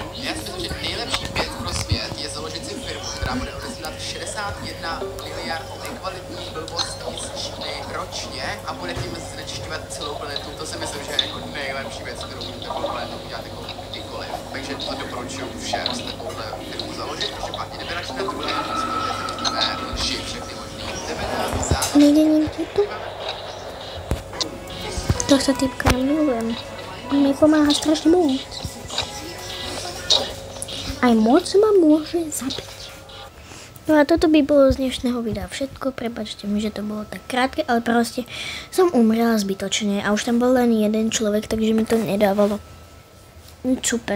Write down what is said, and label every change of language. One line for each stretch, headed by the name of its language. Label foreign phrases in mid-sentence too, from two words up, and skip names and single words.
Czech: Já si myslím, že nejlepší věc pro svět je založit si firmu, která bude odesílat 61 miliard nekvalitních blbostí z Číny ročně a bude tím znečišťovat celou planetu. To si myslím, že je jako nejlepší věc, kterou můžete pro planetu udělat jako kdykoliv. Takže to doporučuji všem z takovouhle firmu založit, protože pak jdeme radši na druhé, Nejde nikde tu.
Slovak: Tohto typka milujem. On mi pomáha strašne moc. Aj moc ma môže zabiť. No a toto by bolo z dnešného videa všetko. Prepáčte mi, že to bolo tak krátke, ale proste som umrela zbytočne a už tam bol len jeden človek, takže mi to nedávalo.